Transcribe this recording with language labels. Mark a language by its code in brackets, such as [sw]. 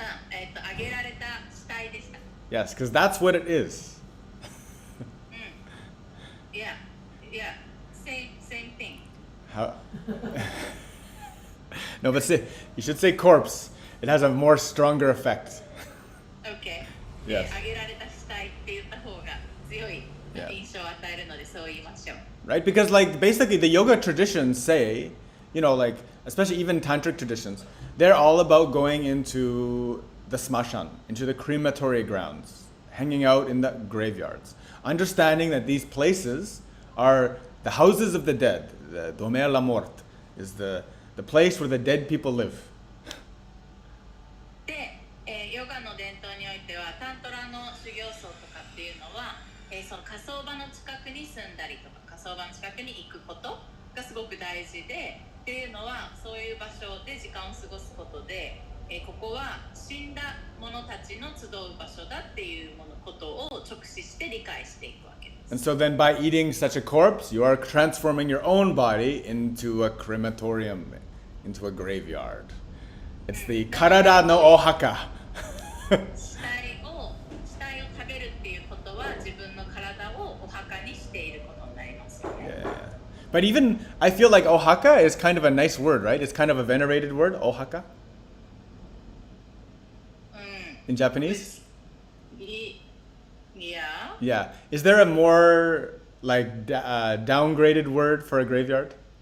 [ja] 揚げられた死体でした。 [en] Yes, because that's what it is. Yeah, same thing. How? No, but you should say corpse. It has a more stronger effect. Okay. Yes. [ja] 揚げられた死体って言った方が強い印象を与えるのでそう言いましょう。 [en] Right? Because like basically the yoga traditions say, like especially even tantric traditions, they're all about going into the smashan, into the crematory grounds, hanging out in the graveyards, understanding that these places are the houses of the dead. The Domer la Mort is the place where the dead people live. [ja] で、ヨガの伝統においてはタントラの修行僧とかっていうのは、その火葬場の近くに住んだりとか火葬場の近くに行くことがすごく大事で、っていうのはそういう場所で時間を過ごすことで、ここは死んだ者たちの集う場所だっていうことを直視して理解していくわけです。 [en] And so then by eating such a corpse, you are transforming your own body into a crematorium, into a graveyard. It's the [ja] karada no ohaka. 死体を食べるっていうことは自分の体をお墓にしていることになりますよね。 [en] Yeah. But even, I feel like ohaka is kind of a nice word, right? It's kind of a venerated word, ohaka. In Japanese? Yeah. Yeah. Is there a more like downgraded word for a graveyard?